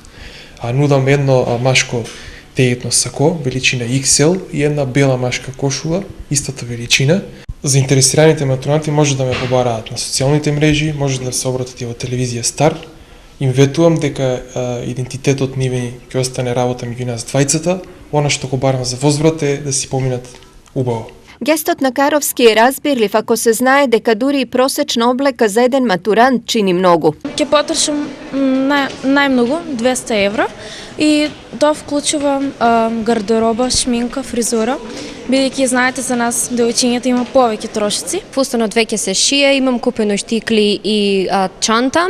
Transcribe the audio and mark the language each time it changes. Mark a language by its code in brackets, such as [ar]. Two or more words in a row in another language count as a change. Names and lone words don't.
[mk] Нудам едно машко теетно сако, величина XL и една бела машка кошула, истата величина. Заинтересираните матуранти може да ме побараат на социјалните мрежи, може да се обратат и во телевизија Стар. Им ветувам дека идентитетот нивен ќе остане работа меѓу нас двајцата. Она што го барам за возврат е да си поминат убаво. Гестот на Каровски е разбирлив ако се знае дека дури и просечна облека за еден матурант чини многу. Ќе потрошам најмногу 200 евро и тоа вклучува гардероба, шминка, фризура. Бидејќи знаете за нас девојчињата има повеќе трошици. Фустанот веќе се шие, имам купено штикли и чанта.